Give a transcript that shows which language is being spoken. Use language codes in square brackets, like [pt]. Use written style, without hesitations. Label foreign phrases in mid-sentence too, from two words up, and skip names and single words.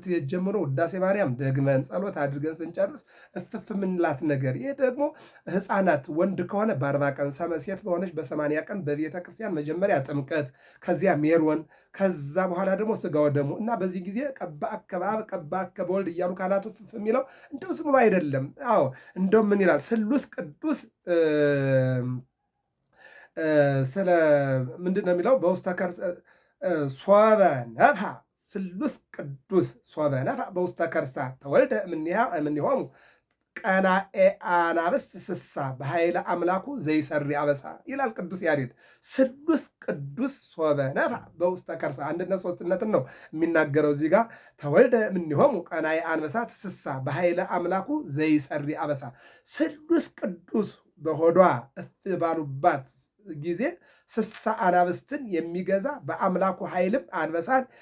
[am] ቤት ጀምሮ ውዳሴ ማርያም ደግመን ጸሎት አድርገን ስንጨርስ እፍፍ ምንላት ነገር ይሄ ደግሞ ሕፃናት ወንድ ከሆነ በ40 ቀን ሴት በሆነች በ80 ቀን በቤተ ክርስቲያን መጀመሪያ ጥምቀት፣ ከዚያ ሜሮን፣ ከዛ በኋላ ደግሞ ስጋ ወደሙ እና በዚህ ጊዜ ቀባ አከባብ ቀባ አከበወልድ እያሉ ካህናቱ እፍፍ የሚለው እንደው ዝም ብሎ አይደለም። አዎ እንደው ምን ይላል ስሉስ ቅዱስ ስለ ምንድን ነው የሚለው [gez] በውስተ ከርሰ ሶበ ነፍሐ ስሉስ ቅዱስ ሶበ ነፍሐ በውስተ ከርሳ ተወልደ እምኔሆሙ ቀናኤ አናብስት ስሳ በኃይለ አምላኩ ዘይሰሪ አበሳ [am] ይላል ቅዱስ ያሬድ። [gez] ስሉስ ቅዱስ ሶበ ነፍሐ በውስተ ከርሳ [am] አንድነት ሶስትነትን ነው የሚናገረው እዚህ ጋር። [gez] ተወልደ እምኔሆሙ ቀናኤ አንበሳት ስሳ በኃይለ አምላኩ ዘይሰሪ አበሳ። [am] ስሉስ ቅዱስ በሆዷ እፍ ባሉባት ጊዜ ስሳ አናብስትን የሚገዛ በአምላኩ ኃይልም አንበሳን